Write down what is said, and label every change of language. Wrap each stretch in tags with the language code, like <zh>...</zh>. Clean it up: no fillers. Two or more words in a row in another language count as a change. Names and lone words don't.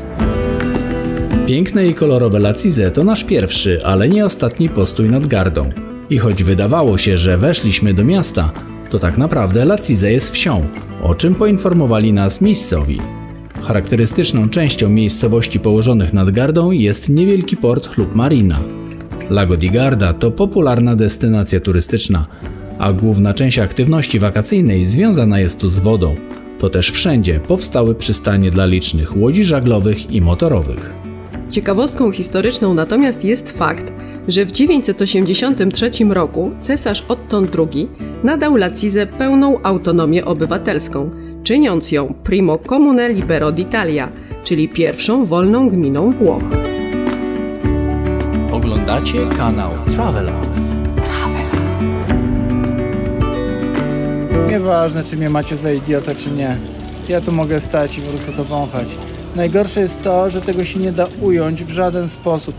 <pl>Piękne i kolorowe Lacise to nasz pierwszy, ale nie ostatni postój nad Gardą. I choć wydawało się, że weszliśmy do miasta, to tak naprawdę Lacise jest wsią, o czym poinformowali nas miejscowi. Charakterystyczną częścią miejscowości położonych nad Gardą jest niewielki port lub marina. Lago di Garda to popularna destynacja turystyczna, a główna część aktywności wakacyjnej związana jest tu z wodą. To też wszędzie powstały przystanie dla licznych łodzi żaglowych i motorowych. Ciekawostką historyczną natomiast jest fakt, że w 983 roku cesarz Otton II nadał Lacise pełną autonomię obywatelską, czyniąc ją</pl> <it>primo comune libero d'Italia,</it> <pl>czyli pierwszą wolną gminą Włoch. Oglądacie kanał Travelove. Nieważne, czy mnie macie za idiotę, czy nie. Ja tu mogę stać i po prostu to wąchać. Najgorsze jest to, że tego się nie da ująć w żaden sposób.</pl>